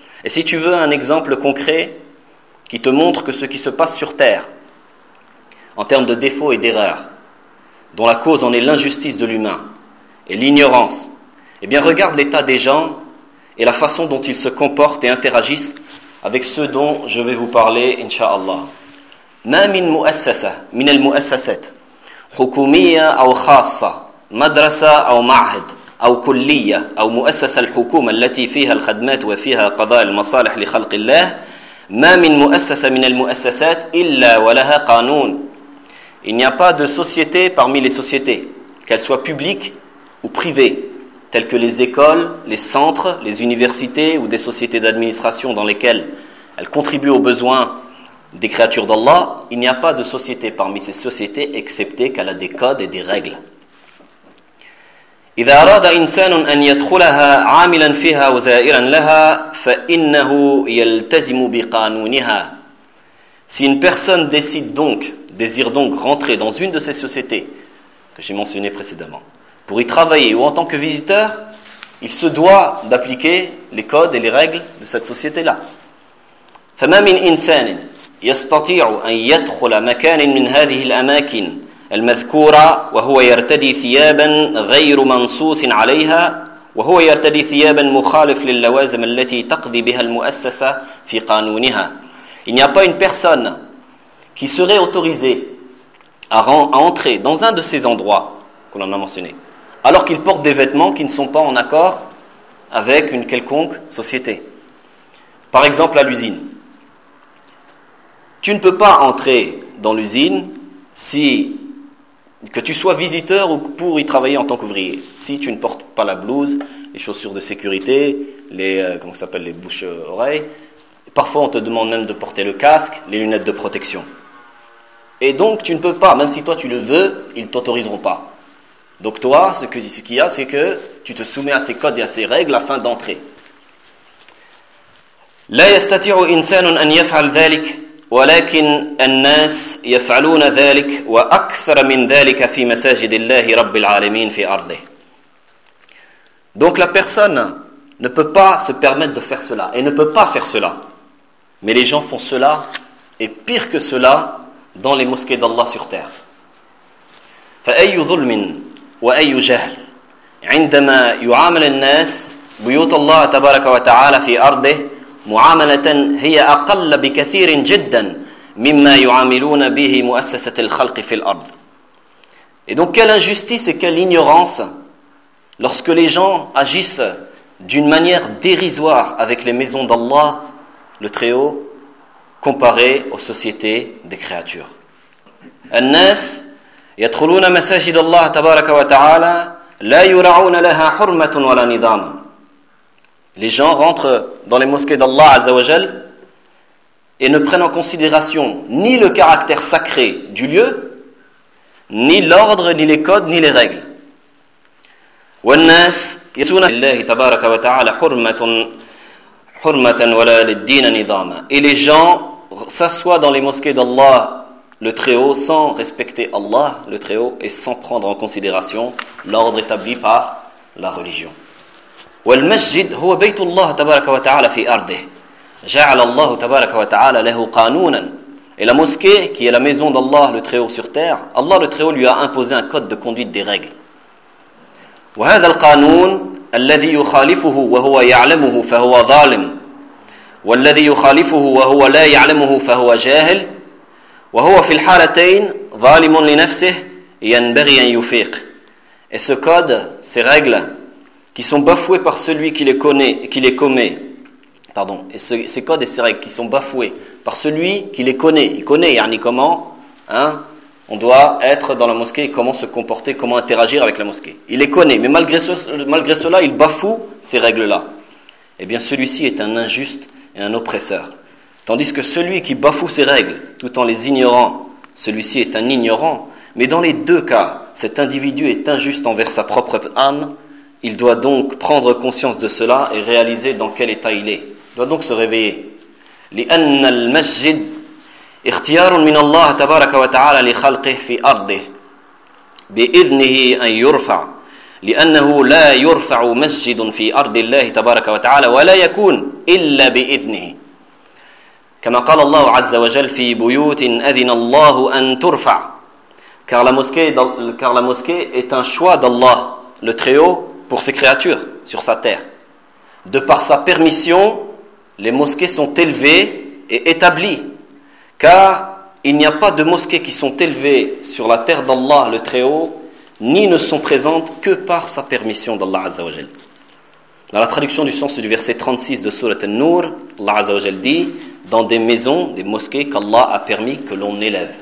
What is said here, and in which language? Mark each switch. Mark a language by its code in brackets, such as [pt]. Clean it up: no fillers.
[fr] Et si tu veux un exemple concret qui te montre que ce qui se passe sur terre, en termes de défauts et d'erreurs, dont la cause en est l'injustice de l'humain et l'ignorance, eh bien regarde l'état des gens et la façon dont ils se comportent et interagissent avec ceux dont je vais vous parler, Inch'Allah. [ar] مَا مِنْ مُؤَسَّسَةً مِنَ الْمُؤَسَّسَةِ حكومية أو خاصة، مدرسة أو معهد أو كلية أو مؤسسة الحكومة التي فيها الخدمات وفيها قضاء المصالح لخلق الله، ما من مؤسسة من المؤسسات إلا ولها قانون. [fr] Il n'y a pas de société parmi les sociétés, qu'elles soient publiques ou privées, telles que les écoles, les centres, les universités ou des sociétés d'administration dans lesquelles elles contribuent aux besoins des créatures d'Allah, il n'y a pas de société parmi ces sociétés excepté qu'elle a des codes et des règles. [ar] إذا أراد إنسان أن يدخلها عاملا فيها وزائرا لها فإنه يلتزم بقانونها. [fr] Si une personne décide donc, désire donc rentrer dans une de ces sociétés que j'ai mentionné précédemment, pour y travailler ou en tant que visiteur, il se doit d'appliquer les codes et les règles de cette société-là. [ar] فما من إنسان يستطيع أن يدخل مكان من هذه الأماكن المذكورة وهو يرتدي ثيابا غير منصوص عليها وهو يرتدي ثيابا مخالف للوازم التي تقضي بها المؤسسة في قانونها. [fr] Il n'y a pas une personne qui serait autorisée à entrer dans un de ces endroits qu'on en a mentionné alors qu'il porte des vêtements qui ne sont pas en accord avec une quelconque société. Par exemple, à l'usine. Tu ne peux pas entrer dans l'usine si que tu sois visiteur ou pour y travailler en tant qu'ouvrier, si tu ne portes pas la blouse, les chaussures de sécurité, les bouches-oreilles. Parfois, on te demande même de porter le casque, les lunettes de protection. Et donc, tu ne peux pas, même si toi tu le veux, ils ne t'autoriseront pas. Donc toi, ce qu'il y a, c'est que tu te soumets à ces codes et à ces règles afin d'entrer. [ar] لا يستطيع إنسان أن يفعل ذلك ولكن الناس يفعلون ذلك وأكثر من ذلك في مساجد الله رب العالمين في أرضه. [fr] Donc la personne ne peut pas se permettre de faire cela et ne peut pas faire cela. Mais les gens font cela et pire que cela dans les mosquées d'Allah sur terre. [ar] فأي ظلم وأي جهل عندما يعامل الناس بيوت الله تبارك وتعالى في أرضه معاملة هي أقل بكثير جدا مما يعاملون به مؤسسة الخلق في الأرض. [fr] Et donc quelle injustice et quelle ignorance lorsque les gens agissent d'une manière dérisoire avec les maisons d'Allah, le Très-Haut, comparé aux sociétés des créatures. [ar] الناس يدخلون مساجد الله تبارك وتعالى لا يرعون لها حرمة ولا نظام. [fr] Les gens rentrent dans les mosquées d'Allah Azzawajal et ne prennent en considération ni le caractère sacré du lieu, ni l'ordre, ni les codes, ni les règles. [ar] والناس يسون الله تبارك وتعالى حرمة ولا للدين نظام. [fr] Et les gens s'assoient dans les mosquées d'Allah le Très-Haut sans respecter Allah, le Très-Haut, et sans prendre en considération l'ordre établi par la religion. [ar] والمسجد هو بيت الله تبارك وتعالى في أرضه جعل الله تبارك وتعالى له قانونا. [fr] Et la mosquée, qui est la maison d'Allah, le Très-Haut sur terre, Allah, le Très-Haut, lui a imposé un code de conduite, des règles. [ar] وهذا القانون الذي يخالفه وهو يعلمه فهو ظالم والذي يخالفه وهو لا يعلمه فهو جاهل وهو في الحالتين ظالم لنفسه ينبغي أن يفيق. [fr] Et ce code, ces règles, qui sont bafouées par celui qui les connaît et qui les commet. Pardon. Et ces codes et ces règles qui sont bafouées par celui qui les connaît. Il connaît, yani comment, hein, on doit être dans la mosquée, comment se comporter, comment interagir avec la mosquée. Il les connaît, mais malgré cela, il bafoue ces règles-là. Eh bien, celui-ci est un injuste et un oppresseur. Tandis que celui qui bafoue ces règles tout en les ignorant, celui-ci est un ignorant. Mais dans les deux cas, cet individu est injuste envers sa propre âme. Il doit donc prendre conscience de cela et réaliser dans quel état il est. Il doit donc se réveiller. [ar] لأن المسجد اختيار من الله تبارك وتعالى لخلقه في أرضه بإذنه أن يرفع لأنه لا يرفع مسجد في أرض الله تبارك وتعالى ولا يكون إلا بإذنه كما قال الله عز وجل في بيوت أذن الله أن ترفع [fr] car la mosquée est un choix d'Allah le Très-Haut pour ses créatures sur sa terre. De par sa permission, les mosquées sont élevées et établies. Car il n'y a pas de mosquées qui sont élevées sur la terre d'Allah le Très-Haut, ni ne sont présentes que par sa permission d'Allah Azza wa Jal. Dans la traduction du sens du verset 36 de Sourate An-Nur, Allah Azza wa Jal dit, dans des maisons, des mosquées qu'Allah a permis que l'on élève.